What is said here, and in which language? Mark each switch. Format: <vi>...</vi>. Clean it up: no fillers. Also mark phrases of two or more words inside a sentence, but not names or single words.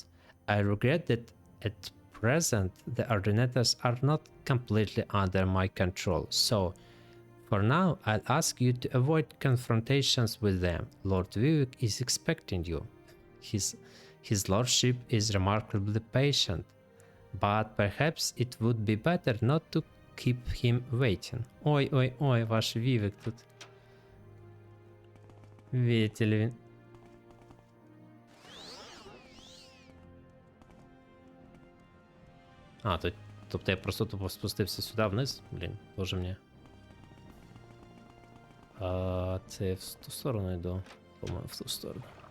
<en>I regret that at present the ordinators are not completely under my control, so for now I'll ask you to avoid confrontations with them. Lord Vivek is expecting you. His lordship is remarkably patient, but perhaps it would be better not to keep him waiting.</en> <uk>Ой, ваш Вивек тут.</uk> <ru>Видите ли</ru> <uk>він? А, тобто я просто тупо спустився сюди вниз? Блін, боже мені. Це я в ту сторону йду. По-моєму, в ту сторону.</uk>